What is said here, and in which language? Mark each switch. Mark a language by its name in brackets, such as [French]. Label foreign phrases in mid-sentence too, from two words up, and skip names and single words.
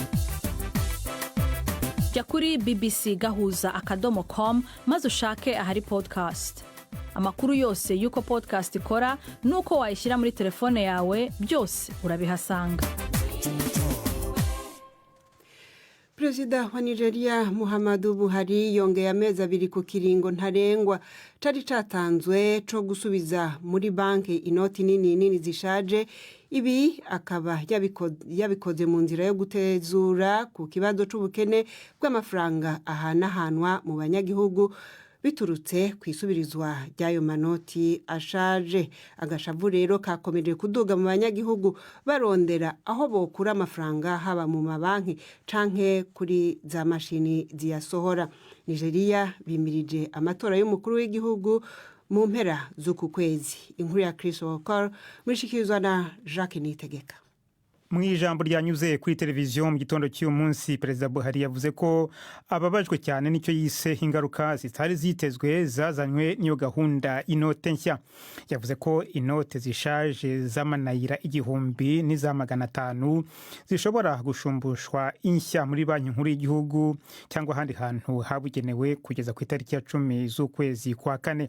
[Kinyarwanda] Jya kuri bbcgahuza.com maze ushake ahari podcast. Amakuru yose y'uko podcast ikora n'uko wayishyira muri telefone yawe byose urabihasanga. [Rundi] Perezida wa Nigeria Muhammadu Buhari yongeye amezi 2 ku kiringo ntarengwa cari catanzwe co gusubiza muri banki inoti nini zishaje. Ibi akaba yabikoze mu nzira yo gutezura ku kibazo c'ubukene bw'amafaranga ahanahanwa mu banyagihugu biturutse kwisubirizwa ry'ayo manoti ashaje. Agashavu rero kakomeje kuduga mu banyagihugu barondera aho bokura amafaranga haba mu mabanki canke kuri za mashini ziyasohora. Nigeria bimirije amatora y'umukuru w'igihugu mu mpera z'uku kwezi. Inkuru ya Chris Walker murishikirizwa na Jacques Nitegeka. [Kinyarwanda] Mu ijambo ryanyuze kuri televiziyo mu gitondo cy'uyu munsi, Perezida Buhari yavuze ko ababajwe cyane n'icyo yise ingaruka zitari zitezwe zazanywe n'iyo gahunda inote nshya. Yavuze ko inote zishaje z'amanayira 1000 n'iza 500 zishobora gushumbushwa inshya muri banki nkuru y'igihugu cyangwa ahandi hantu habugenewe kugeza ku itariki ya 10 z'ukwezi kwa kane.